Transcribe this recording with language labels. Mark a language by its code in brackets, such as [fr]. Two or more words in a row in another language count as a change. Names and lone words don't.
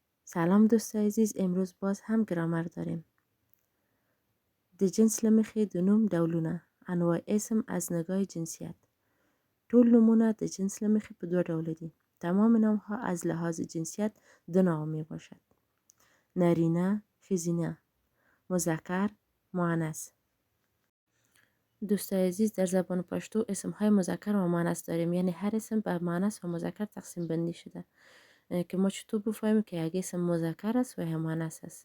[fa] سلام دوست عزیز، امروز باز هم گرامر داریم. [ps] د جنس له مخې د نوم ډولونه. [fa] انواع اسم از نگاه جنسیت. [ps] ټول نومونه د جنس له مخې په دوه ډوله دي. [fa] تمام نامها از لحاظ جنسیت دو نوع می باشد. [ps] نرینه، ښځینه، [fa] مذکر، مؤنث. دوست عزیز، در زبان پشتو اسمهای مذکر و مؤنث داریم، یعنی هر اسم به مؤنث و مذکر تقسیم بندی شده که ما چطور بفهمیم که یک اسم مذکر است و یا مؤنث است.